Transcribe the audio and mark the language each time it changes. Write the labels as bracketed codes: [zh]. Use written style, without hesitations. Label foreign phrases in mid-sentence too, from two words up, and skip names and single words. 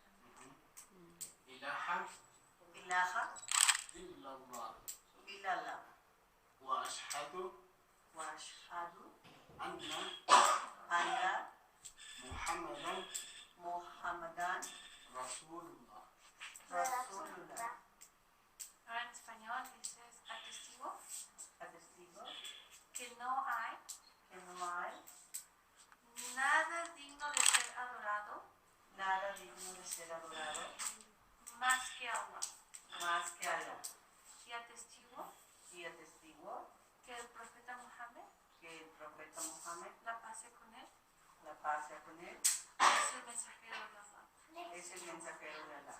[ar] إله إله إلا الله إلا الله وأشهد وأشهد أن محمدا رسول الله رسول الله. [es] Ahora en español dices atestigo Atestigo que no hay que no hay nada digno de ser adorado nada digno de ser adorado más que Allah. más que Allah. Y atestigo Y atestigo que el profeta Muhammad, que el profeta Muhammad, la paz sea con él, la paz sea con él, es el mensajero de Allah. es el mensajero de Allah.